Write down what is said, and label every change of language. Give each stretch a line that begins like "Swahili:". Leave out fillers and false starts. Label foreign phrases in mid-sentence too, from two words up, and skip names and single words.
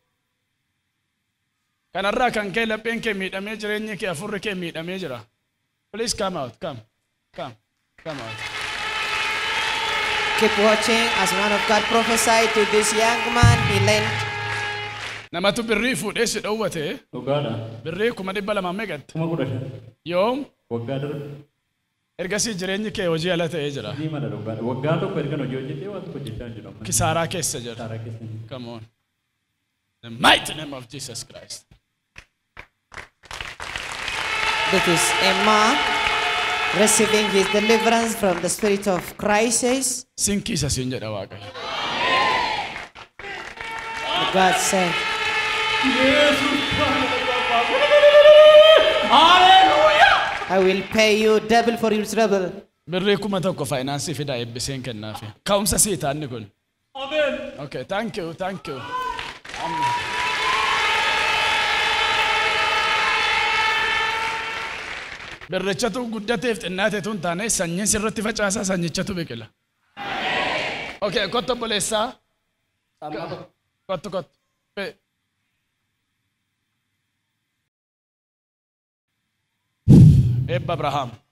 Oromo: kanarraa kan kee lapheen kee miidhamee jireenyi kee afurri kee miidhamee jira
English: please come out come out keep watching as man of God prophesied to this young man. He lent
Oromo: namatu birrii fuudhee si dhowwate Dhugaadha. birrii 200,000 meeqatti 15,000. yoom Waggaa darbe. ergasii jireenyi kee hojii ala ta'ee jira Ni mala dhugaadha. Waggaa tokko erga hojii hojjetee waan tokko hojjechaa hin jiru. kisaaraa keessa jira Saaraa keessa.
English: come on the mighty name of Jesus Christ that is a man receiving his deliverance from the spirit of crisis.
Oromo: sinkiisa siin jedha waaqayyo
English: God said, I will pay you double for your trouble.
Oromo: birrii 1,000 faayinaansii fidaa eebbiseen kennaafi ka'umsa sii taanni kun
English: okay thank you
Oromo: birrichatu guddateef xinnaateetu hin taane sanyiin sirratti facaasaa sanyichatu biqila okay kottu obboleessaa kottu Abraham